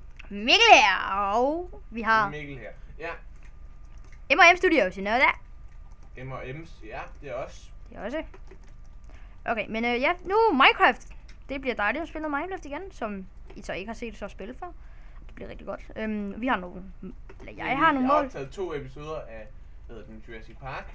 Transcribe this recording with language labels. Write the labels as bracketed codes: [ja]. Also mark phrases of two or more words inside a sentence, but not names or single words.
[da] Mikkel her, og vi har Mikkel her. Ja. [en] M&M Studios, you know that? [da] M&M's, ja, det er også. Det er også. Okay, men ja, nu Minecraft. Det bliver dejligt at spille noget Minecraft igen, som I så ikke har set så spille før. Det bliver rigtig godt. Vi har nogle, eller jeg har nogle mål. Jeg har optaget 2 episoder af, Jurassic Park.